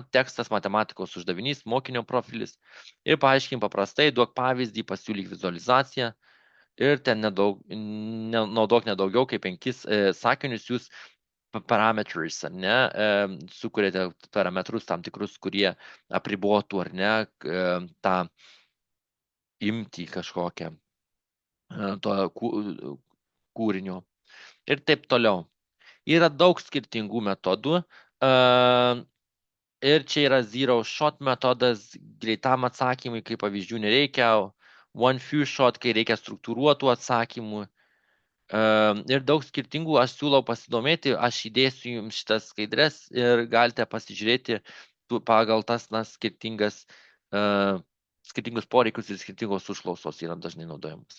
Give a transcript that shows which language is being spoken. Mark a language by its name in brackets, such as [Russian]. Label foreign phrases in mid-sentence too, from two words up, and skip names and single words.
[Lithuanian] tekstas, matematikos uždavinys, mokinio profilis ir paaiškim paprastai, duok pavyzdį, pasiūlyk vizualizaciją ir ten naudok nedaugiau kaip 5 sakinius, jūs parameters, ar ne, sukuriate parametrus tam tikrus, kurie apribotų, ar ne, tą imtį kažkokią to kūrinio ir taip toliau. Yra daug skirtingų metodų ir čia yra [English] zero shot [Lithuanian] metodas, greitam atsakymui, kaip pavyzdžių nereikia, [English] one few shot, [Lithuanian] kai reikia struktūruotų atsakymų. Ir daug skirtingų, aš siūlau pasidomėti, aš įdėsiu jums šitas skaidres ir galite pasižiūrėti pagal tas skirtingus poreikius ir skirtingos užklausos yra dažnai naudojamos.